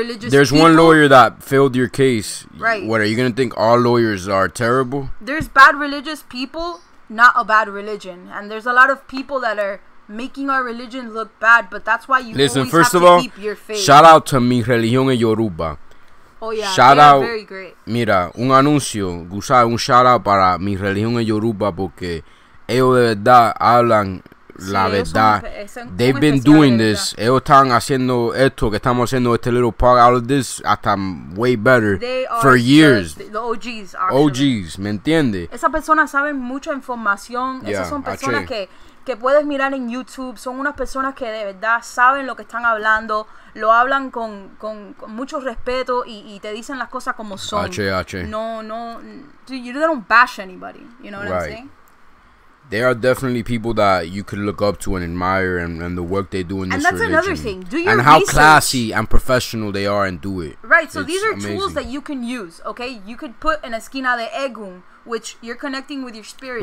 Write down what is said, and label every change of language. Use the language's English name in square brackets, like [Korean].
[English] There's one lawyer that failed your case. Right. What, are you gonna think all lawyers are terrible? There's bad religious people, not a bad religion, and there's a lot of people that are making our religion look bad. But that's why you always have to keep your faith. Shout out to Mi Religión en Yoruba. Oh yeah, shout out, very great. [Spanish] Mira, un anuncio, un [English] shout out [Spanish] para Mi Religión en Yoruba, porque ellos de verdad hablan la verdad. [English] They've been doing this. [Spanish] Ellos están haciendo esto que estamos haciendo, este [English] little part, all of this, [Spanish] hasta [English] way better for years. The OGs, actually. [Spanish] OGs, ¿me entiende? Esas personas saben mucha información. Esas son personas que puedes mirar en YouTube. Son unas personas que de verdad saben lo que están hablando. Lo hablan con mucho respeto y te dicen las cosas como son. H. [English] No, you don't bash anybody. You know what I'm saying? There are definitely people that you could look up to and admire, and the work they do in this religion. And that's another thing. Do your and how research. classy and professional they are and do it. Right, so it's these are amazing. tools that you can use, okay? You could put an esquina de egun, which you're connecting with your spirits.